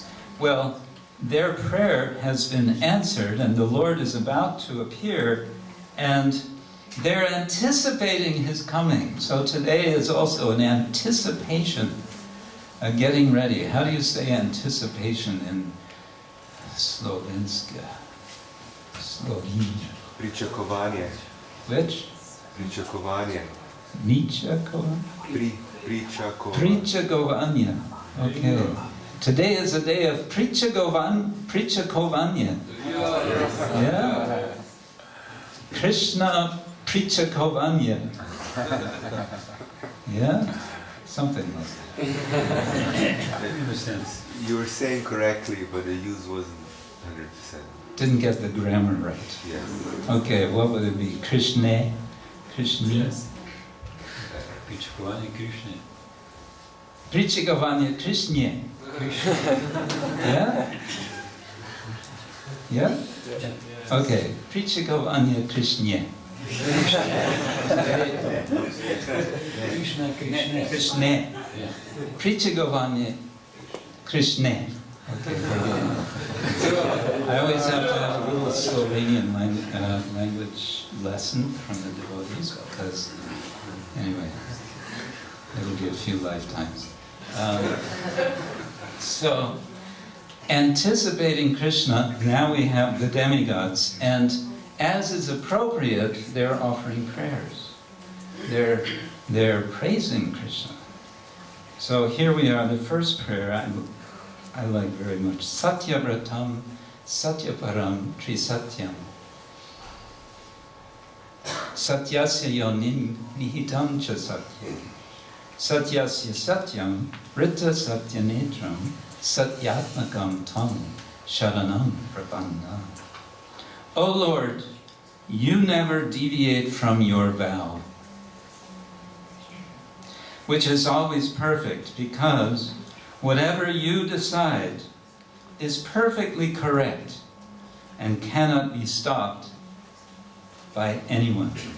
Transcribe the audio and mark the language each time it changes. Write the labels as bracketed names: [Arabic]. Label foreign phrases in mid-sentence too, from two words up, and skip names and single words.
[English] Well, their prayer has been answered, and the Lord is about to appear, and they're anticipating his coming. So today is also an anticipation, getting ready. How do you say anticipation in Slovenska? Slovenia. [Slovenian] Pričakovanje. [English] Which? [Slovenian] Pričakovanje. Pričakovanje? Pričakovanje. Pričakovanje. [English] Okay. Today is a day of Pričakovanje. Yeah? Krishna Pričakovanje. Yeah? Something like that. You were saying correctly, but the use wasn't 100%. Didn't get the grammar right. Yes. Okay, what would it be? Krishna? Krishna? Yes. [Slovenian] Pričakovanje Krišne. Pričakovanje Krishna. Yeah? [English] Yeah? Okay. [Slovenian] Pričakovanje Krishna. Krišna, Krišne. Krishna. Pričakovanje Krishna. [English] Okay. I always have to have a little Slovenian language lesson from the devotees because, anyway, it'll be a few lifetimes. So, anticipating Krishna, now we have the demigods, and as is appropriate, they're offering prayers. They're praising Krishna. So here we are, the first prayer I like very much. [Sanskrit] Satyabratam, Satyaparam, Trisatyam. Satyasya yonim nihitam cha satyam. Satyasya satyam, Rita satyanetram, Satyatmakam tam, Sharanam prapanna. [English] O Lord, you never deviate from your vow, which is always perfect, because whatever you decide is perfectly correct and cannot be stopped by anyone.